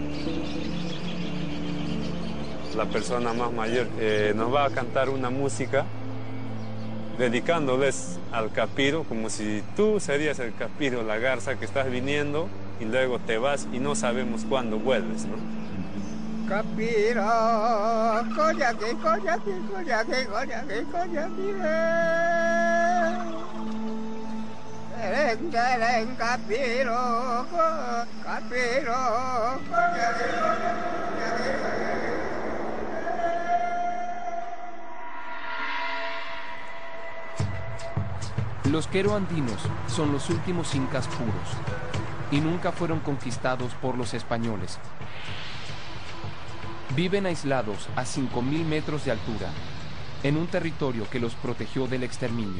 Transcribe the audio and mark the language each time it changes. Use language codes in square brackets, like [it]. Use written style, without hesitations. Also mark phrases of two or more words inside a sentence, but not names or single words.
[es] La persona más mayor nos va a cantar una música dedicándoles al capiro, como si tú serías el capiro, la garza que estás viniendo y luego te vas y no sabemos cuándo vuelves, ¿no? [qu] Capiro, coñaque, coñaque, coñaque, coñaque, coñaque. Eren, capiro, capiro, coñaque, coñaque. [es] Los quero andinos son los últimos incas puros y nunca fueron conquistados por los españoles. Viven aislados a 5.000 metros de altura, en un territorio que los protegió del exterminio.